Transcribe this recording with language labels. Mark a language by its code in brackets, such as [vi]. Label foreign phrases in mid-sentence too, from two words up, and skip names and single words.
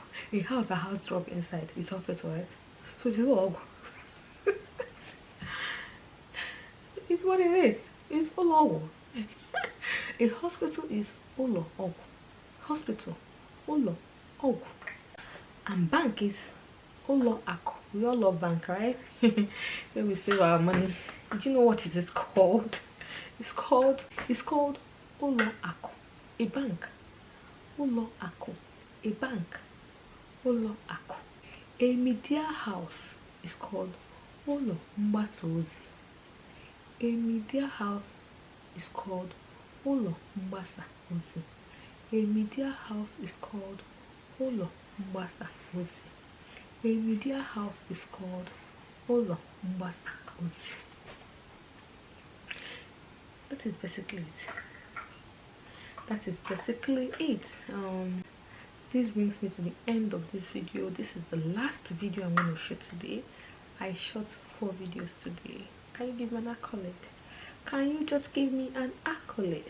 [en] A house that has drug inside is hospital, right? So it's all ogu. It's what it is. It's ụlọ. A hospital is [ig] ụlọ ọgwụ. Hospital, ụlọ ọgwụ. [en] And bank is [ig] ụlọ akụ. [en] We all love bank, right? Where we save our money. Do you know what it is called? It's called [ig] ụlọ akụ. [en] A bank. [ig] Ụlọ akụ. [en] A bank. [ig] Ụlọ akụ. [en] A media house is called [ig] ụlọ mgbasa ozi. [en] A media house is called [ig] ụlọ mgbasa ozi. [en] A media house is called [ig] ụlọ mgbasa ozi. [en] A media house is called [ig] ụlọ mgbasa ozi. [en] That is basically it. This brings me to the end of this video. This is the last video I'm going to shoot today. I shot 4 videos today. Can you give me an accolade? Can you just give me an accolade?